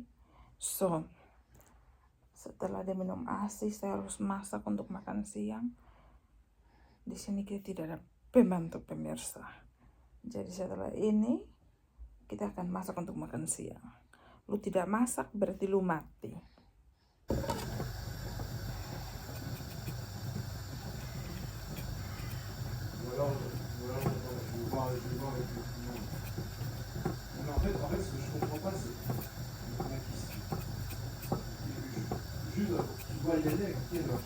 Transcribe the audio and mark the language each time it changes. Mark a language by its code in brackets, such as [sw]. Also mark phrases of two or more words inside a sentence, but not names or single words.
[id] So setelah dia minum ASI, saya harus masak untuk makan siang. Di sini kita tidak ada pembantu pemirsa, jadi setelah ini kita akan masak untuk makan siang. Lu tidak masak berarti lu mati. [fr] En fait, ce que je comprends pas, c'est juste, tu dois y aller à quelle heure?